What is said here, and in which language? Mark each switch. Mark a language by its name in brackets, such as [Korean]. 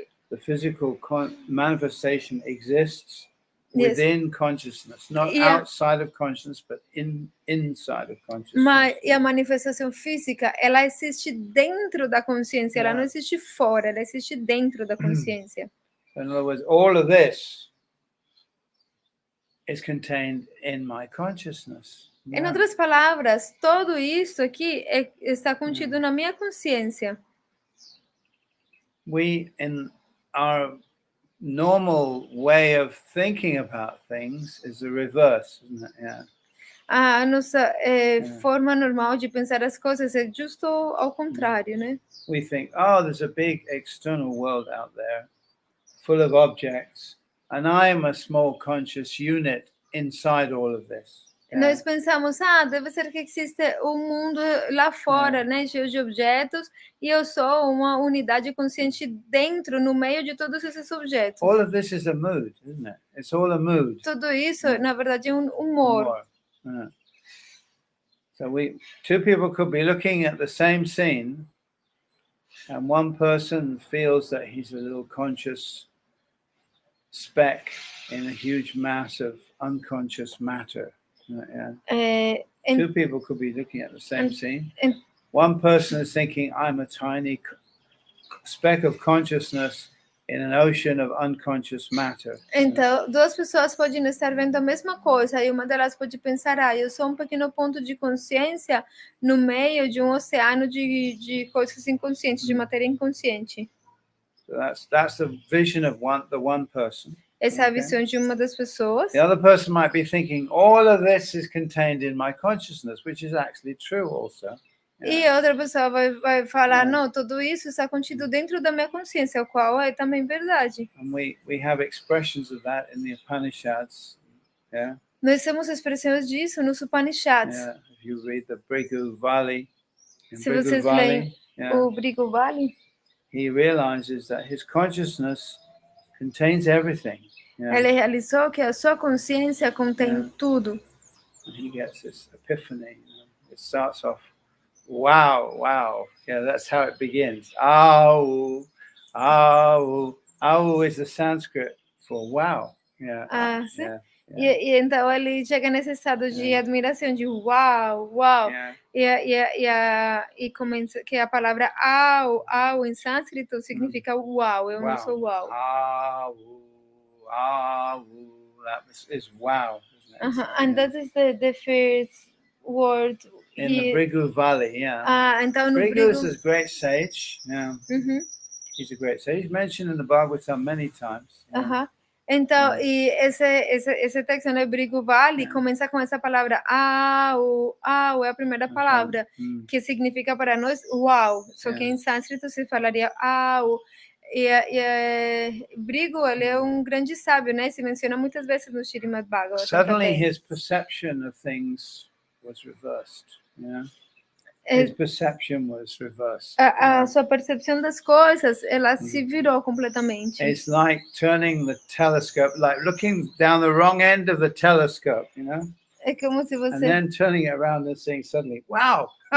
[English] the physical manifestation exists within consciousness, not outside of consciousness, but inside of consciousness. [Portuguese] E a manifestação física, ela existe dentro da consciência, ela não existe fora, ela existe dentro da consciência. [English] So in other words, all of this is contained in my consciousness. [Portuguese] Em outras palavras, tudo isso aqui está contido na minha consciência. [English] We, in our normal way of thinking about things, is the reverse, isn't it? [Portuguese] A nossa forma normal de pensar as coisas é justo ao contrário, né? [English] We think, oh, there's a big external world out there, full of objects, and I'm a small conscious unit inside all of this. [Portuguese] Nós pensamos, deve ser que existe um mundo lá fora, né, cheio de objetos, e eu sou uma unidade consciente dentro, no meio de todos esses objetos. [English] All of this is a mood, isn't it? It's all a mood. [Portuguese] Tudo isso, na verdade, é um humor. [English] So two people could be looking at the same scene, and one person feels that he's a little conscious speck in a huge mass of unconscious matter. Two people could be looking at the same scene. One person is thinking, I'm a tiny speck of consciousness in an ocean of unconscious matter. [Portuguese] Então, duas pessoas podem estar vendo a mesma coisa, e uma delas pode pensar, eu sou um pequeno ponto de consciência no meio de um oceano de coisas inconscientes, de matéria inconsciente. [English] So that's the vision of the one person. [Portuguese] Essa é a visão de uma das pessoas. [English] The other person might be thinking, all of this is contained in my consciousness, which is actually true also. [Portuguese] E a outra pessoa vai falar, [English] Yeah. [Portuguese] não, tudo isso está contido dentro da minha consciência, o qual é também verdade. [English] And we have expressions of that in the Upanishads. Yeah. [Portuguese] Nós temos expressões disso nos Upanishads. [English] Yeah. If you read the Bhrigu-Vali, in [Portuguese] Se vocês Bhrigu-Vali, leem o Bhrigu-Vali, [English] he realizes that his consciousness contains everything. Yeah. [Portuguese] ele realizou que a sua consciência contém tudo. [English] And he gets this epiphany. It starts off, wow, wow. Yeah, that's how it begins. Au, au. Au is the Sanskrit for wow. Yeah. [Portuguese] Ah, sim. [English] Yeah. [Portuguese] E então ele chega nesse estado de admiração, de uau, uau. [English] Yeah. [Portuguese] E começa que a palavra au em sânscrito significa uau, eu não sou uau. [English] Au, au. That is wow. Isn't it? And that is the first word. In the Bhrigu-Vali, yeah. [Portuguese] Então no [English] Bhrigu is a great sage. Yeah. He's a great sage. He's mentioned in the Bhagavad-Gita many times. Yeah. [Portuguese] Então, e esse texto no Bhrigu-Vali começa com essa palavra au é a primeira palavra, que significa para nós uau, só que em sânscrito se falaria au. E Bhrigu, ele é um grande sábio, né? Se menciona muitas vezes no Srimad Bhagavatam. [English] Suddenly his perception of things was reversed. Yeah. His perception was reversed. [Portuguese] A sua percepção das coisas, ela se virou completamente. [English] It's like turning the telescope, like looking down the wrong end of the telescope, you know? [Portuguese] É como se você... [English] And then turning it around and saying suddenly, wow!